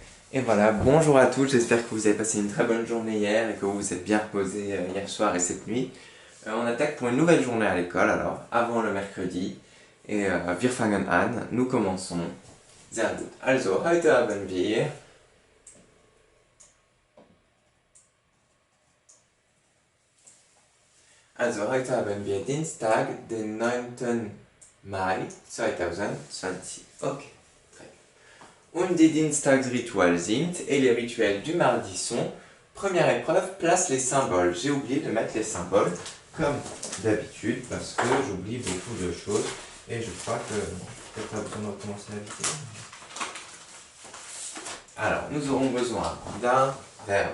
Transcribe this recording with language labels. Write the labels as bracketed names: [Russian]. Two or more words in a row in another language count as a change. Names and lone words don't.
[French] Et voilà, bonjour à tous, j'espère que vous avez passé une très bonne journée hier et que vous vous êtes bien reposé hier soir et cette nuit. On attaque pour une nouvelle journée à l'école alors, avant le mercredi. [German] Et wir fangen an, [French] nous commençons. [German] Sehr gut. Also, heute haben wir... Also, heute haben wir Dienstag, den 9. Mai 2020. Ok. Und die Dienstagsrituale sind, [French] et les rituels du mardi sont, première épreuve, place les symboles. J'ai oublié de mettre les symboles, comme d'habitude, parce que j'oublie beaucoup de choses, et je crois que peut-être pas besoin de recommencer la vidéo. Alors, nous aurons besoin d'un verbe.